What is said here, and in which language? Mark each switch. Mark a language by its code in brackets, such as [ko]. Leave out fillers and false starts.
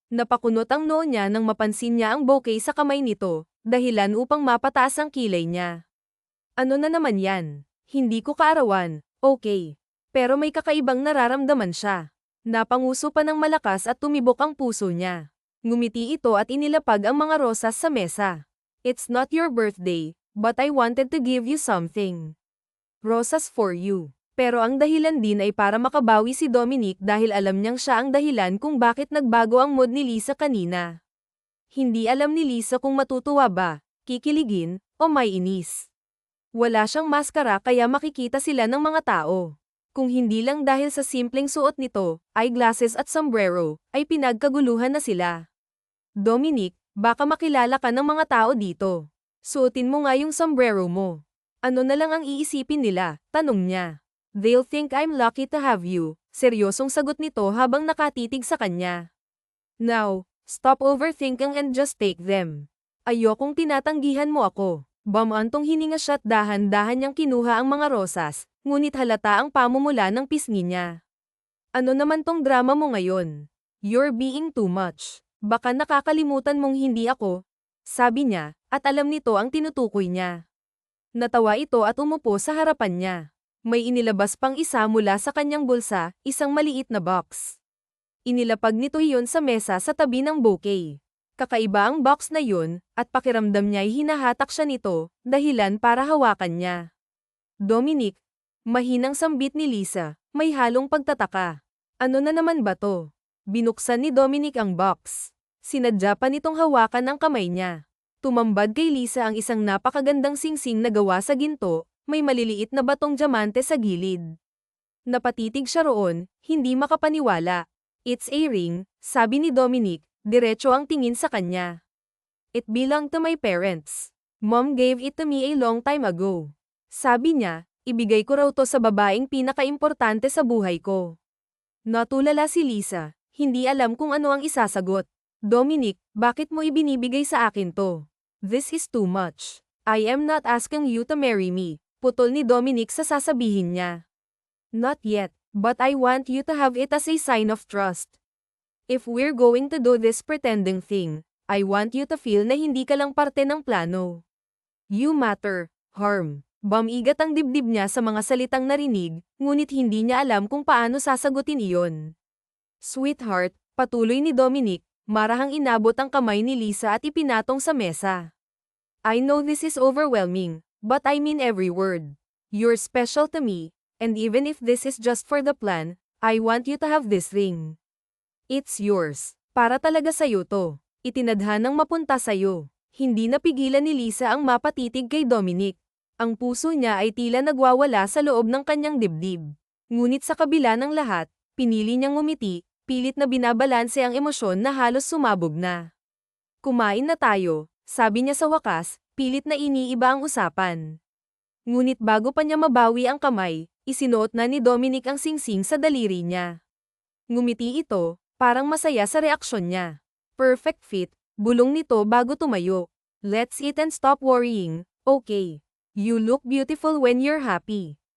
[tl] Napakunot ang noo niya nang mapansin niya ang bouquet sa kamay nito, dahilan upang mapataas ang kilay niya. Ano na naman yan? Hindi ko kaarawan, okay. Pero may kakaibang nararamdaman siya. Napanguso pa ng malakas at tumibok ang puso niya. Ngumiti ito at inilapag ang mga rosas sa mesa. [en] It's not your birthday, but I wanted to give you something. Rosas for you. [tl] Pero ang dahilan din ay para makabawi si Dominic dahil alam niyang siya ang dahilan kung bakit nagbago ang mood ni Lisa kanina. Hindi alam ni Lisa kung matutuwa ba, kikiligin, o may inis. Wala siyang maskara kaya makikita sila ng mga tao. Kung hindi lang dahil sa simpleng suot nito, eyeglasses at sombrero, ay pinagkaguluhan na sila. Dominic, baka makilala ka ng mga tao dito. Suotin mo nga yung sombrero mo. Ano na lang ang iisipin nila, tanong niya. [en] They'll think I'm lucky to have you, seryosong sagot nito habang nakatitig sa kanya. Now, stop overthinking and just take them. [tl] Ayokong tinatanggihan mo ako. Bumantong hininga siya at dahan-dahan niyang kinuha ang mga rosas, ngunit halata ang pamumula ng pisngi niya. Ano naman tong drama mo ngayon? [en] You're being too much. [tl] Baka nakakalimutan mong hindi ako. sabi niya, at alam nito ang tinutukoy niya. Natawa ito at umupo sa harapan niya. May inilabas pang isa mula sa kanyang bulsa, isang maliit na box. Inilapag nito iyon sa mesa sa tabi ng bouquet. Kakaiba ang box na yun, at pakiramdam niya'y hinahatak siya nito, dahilan para hawakan niya. Dominic, mahinang sambit ni Lisa, may halong pagtataka. Ano na naman ba to? Binuksan ni Dominic ang box. Sinadya pa nitong hawakan ang kamay niya. Tumambad kay Lisa ang isang napakagandang singsing na gawa sa ginto, may maliliit na batong diamante sa gilid. Napatitig siya roon, hindi makapaniwala. [en] It's a ring, [tl] sabi ni Dominic, diretso ang tingin sa kanya. [en] It belonged to my parents. Mom gave it to me a long time ago. [tl] Sabi niya, ibigay ko raw to sa babaeng pinakaimportante sa buhay ko. Natulala si Lisa, hindi alam kung ano ang isasagot. Dominic, bakit mo ibinibigay sa akin to? [en] This is too much. I am not asking you to marry me. [tl] Putol ni Dominic sa sasabihin niya. [en] Not yet, but I want you to have it as a sign of trust. If we're going to do this pretending thing, I want you to feel [tl] na hindi ka lang parte ng plano. [en] You matter, Harm. [tl] Bumigat ang dibdib niya sa mga salitang narinig, ngunit hindi niya alam kung paano sasagutin iyon. Sweetheart, patuloy ni Dominic, marahang inabot ang kamay ni Lisa at ipinatong sa mesa. [en] I know this is overwhelming, but I mean every word. You're special to me, and even if this is just for the plan, I want you to have this ring. It's yours. [tl] Para talaga sa'yo to. Itinadhanang mapunta sa'yo. Hindi napigilan ni Lisa ang mapatitig kay Dominic. Ang puso niya ay tila nagwawala sa loob ng kanyang dibdib. Ngunit sa kabila ng lahat, pinili niyang ngumiti, pilit na binabalanse ang emosyon na halos sumabog na. Kumain na tayo, sabi niya sa wakas, pilit na iniiba ang usapan. Ngunit bago pa niya mabawi ang kamay, isinuot na ni Dominic ang singsing sa daliri niya. Ngumiti ito, parang masaya sa reaksyon niya. [en] Perfect fit, [tl] bulong nito bago tumayo. [en] Let's eat and stop worrying, okay? You look beautiful when you're happy.